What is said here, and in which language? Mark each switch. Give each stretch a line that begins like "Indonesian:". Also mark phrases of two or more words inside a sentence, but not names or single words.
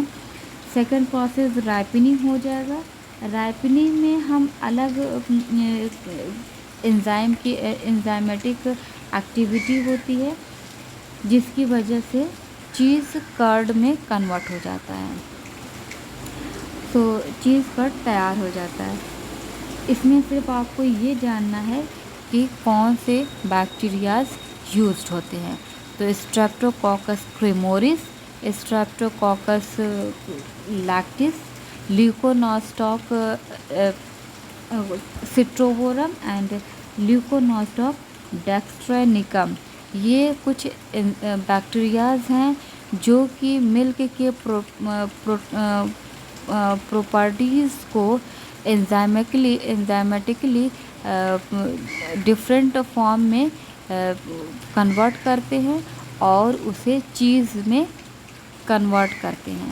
English: second process
Hindi: राइपनिंग हो जाएगा. राइपनिंग में हम अलग एंजाइम की
English: enzymatic activity
Hindi: होती है जिसकी वजह से
English: cheese curd
Hindi: में कन्वर्ट हो जाता है. तो
English: cheese curd
Hindi: तैयार हो जाता है. इसमें सिर्फ आपको ये जानना है कि कौन से
English: bacterias used
Hindi: होते हैं. तो स्ट्रेप्टोकोकस क्रेमोरिस, Streptococcus lactis, Leuconostoc citrovorum and Leuconostoc dextrinicum. ये कुछ बैक्टीरियाज हैं जो कि मिल्क के प्रॉपर्टीज़ को
English: enzymatically different form
Hindi: में कन्वर्ट करते हैं और उसे चीज़ में कन्वर्ट करते हैं.